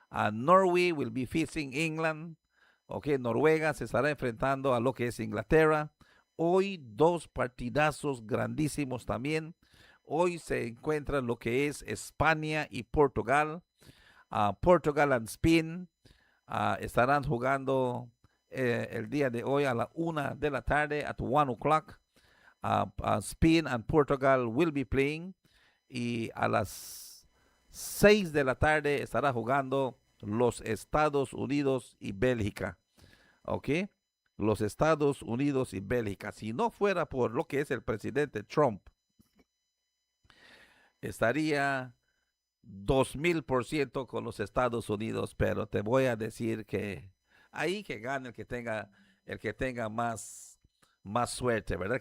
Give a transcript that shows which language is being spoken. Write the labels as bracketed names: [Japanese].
[English] Norway will be facing England. [Spanish] Okay, Noruega se estará enfrentando a lo que es Inglaterra. Hoy dos partidazos grandísimos también. Hoy se encuentra lo que es España y Portugal. [English] Portugal and Spain [Spanish] estarán jugando el día de hoy a la 1 de la tarde, [English] at 1 o'clock. Spain and Portugal will be playing. [Spanish] Y a las 6 de la tarde estará jugando los Estados Unidos y Bélgica. ¿Ok? Los Estados Unidos y Bélgica. Si no fuera por lo que es el presidente Trump, estaría 2000% con los Estados Unidos, pero te voy a decir que ahí que gane el que tenga más suerte, ¿verdad?